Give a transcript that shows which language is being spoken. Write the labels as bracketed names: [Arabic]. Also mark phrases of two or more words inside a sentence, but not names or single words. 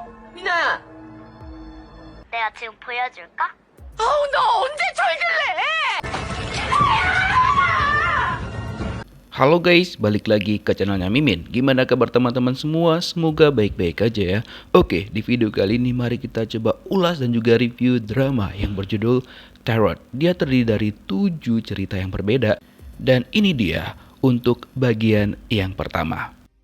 [Korean] 미나야. 내가 지금 보여줄까? 어우, 너 언제 철들래? [Indonesian] Halo guys, balik lagi ke channelnya Mimin. Gimana kabar teman-teman semua? Semoga baik-baik aja ya. Oke, di video kali ini mari kita coba ulas dan juga review drama yang berjudul Tarot. Dia terdiri dari 7 cerita yang berbeda. Dan ini dia untuk bagian yang pertama.